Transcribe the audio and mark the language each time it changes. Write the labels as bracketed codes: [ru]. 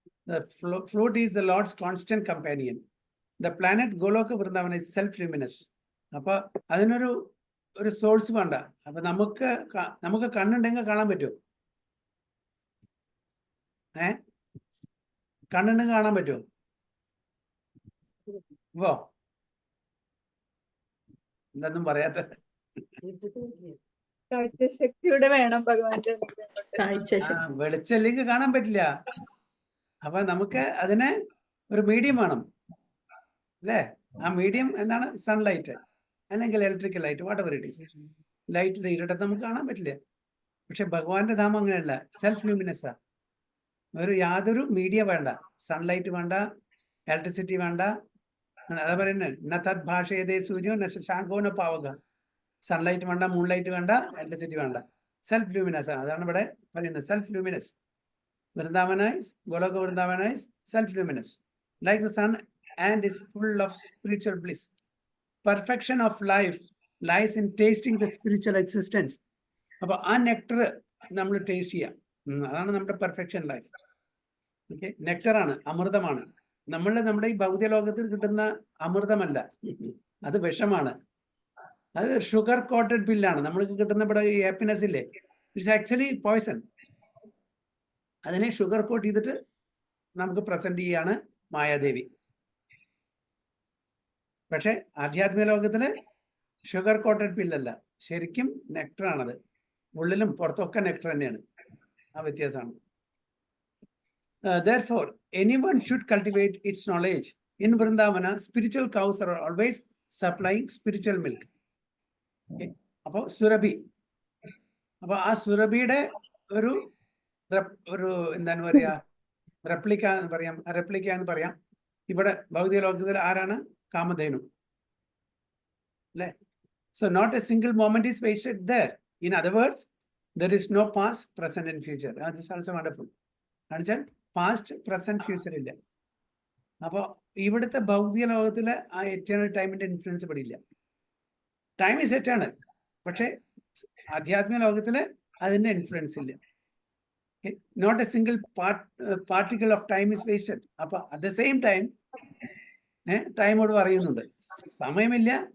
[en] The flute is the Lord's constant companion. The planet Goloka Vrindavana is self-luminous. [ml] അപ്പൊ അതിനൊരു source വേണ്ട. അപ്പൊ നമുക്ക് കണ്ണുണ്ടെങ്കിൽ കാണാൻ പറ്റുമോ? കണ്ണുണ്ടെങ്കിൽ കാണാൻ പറ്റുമോ? ഓ എന്തൊന്നും പറയാത്ത കാഴ്ചശക്തിയുടെ വേണം ഭഗവാന്റെ. വെളിച്ചല്ലെങ്കിൽ കാണാൻ പറ്റില്ല. അപ്പൊ നമുക്ക് അതിന് ഒരു മീഡിയം വേണം അല്ലേ? ആ മീഡിയം എന്താണ്? സൺലൈറ്റ് അല്ലെങ്കിൽ electrical light, [en] Whatever it is. [ml] ലൈറ്റിൽ ഇരുട്ടത്ത് നമുക്ക് കാണാൻ പറ്റില്ല. പക്ഷെ ഭഗവാന്റെ ധാമം അങ്ങനെയല്ല, സെൽഫ് ലൂമിനസാ. യാതൊരു മീഡിയ വേണ്ട, സൺലൈറ്റ് വേണ്ട, ഇലക്ട്രിസിറ്റി വേണ്ട. അതാ പറയുന്നത് [sa] ന തത് ഭാഷയതേ സൂര്യോ ന ശാങ്കോ ന പാവക. [ml] സൺലൈറ്റ് വേണ്ട, മൂൺലൈറ്റ് വേണ്ട, ഇലക്ട്രിസിറ്റി വേണ്ട. Self luminous. അതാണ് ഇവിടെ പറയുന്നത്, self luminous. [en] Vrindavana is, Goloka Vrindavana is self-luminous, like the sun, and is full of spiritual bliss. Perfection of life lies in tasting the spiritual existence. [ml] അപ്പൊ ആ nectar നമ്മൾ taste ചെയ്യാം. അതാണ് നമ്മുടെ പെർഫെക്ഷൻ ലൈഫ്. ഓക്കെ, നെക്ടറാണ്, അമൃതമാണ്. നമ്മുടെ ഈ ഭൗതിക ലോകത്തിൽ കിട്ടുന്ന അമൃതമല്ല, അത് വിഷമാണ്. അത് ഷുഗർ കോട്ടഡ് പില്ലാണ്. നമ്മൾക്ക് കിട്ടുന്ന ഇവിടെ ഈ ഹാപ്പിനെസ് ഇല്ലേ, [en] It's actually poison. [ml] അതിനെ ഷുഗർ കോട്ട് ചെയ്തിട്ട് നമുക്ക് പ്രസന്റ് ചെയ്യാണ് മായാദേവി. പക്ഷെ ആധ്യാത്മിക ലോകത്തില് ഷുഗർ കോട്ടഡ് പില്ലല്ല, ശരിക്കും നെക്ടറാണത്. ഉള്ളിലും പുറത്തൊക്കെ നെക്ടർ തന്നെയാണ്. ആ വ്യത്യാസമാണ്. [en] Therefore, anyone should cultivate its knowledge. In Vrindavana, spiritual cows are always supplying spiritual milk. Okay. [ml] അപ്പോൾ സുരഭി, അപ്പൊ ആ സുരഭിയുടെ ഒരു ഒരു എന്താണ് പറയാ റെപ്ലിക്ക എന്ന് പറയാം. ഇവിടെ ഭൗതിക ലോകത്തിൽ ആരാണ്? കാമധേനു അല്ലെ? [en] So not a single moment is wasted there. In other words, there is no past, present and future. That is also wonderful. Understand? Past, present, future [ml] ഇല്ല. അപ്പൊ ഇവിടുത്തെ ഭൗതിക ലോകത്തിലെ ആ എറ്റേണൽ ടൈമിന്റെ ഇൻഫ്ലുവൻസ് പെടില്ല. [en] time is eternal, [ml] പക്ഷെ ആധ്യാത്മിക ലോകത്തില് അതിന്റെ ഇൻഫ്ലുവൻസ് ഇല്ല. [en] Not a single particle of time is wasted. [ml] അപ്പൊ [en] at the same time [ml] ടൈമോട് പറയുന്നുണ്ട് സമയമില്ല.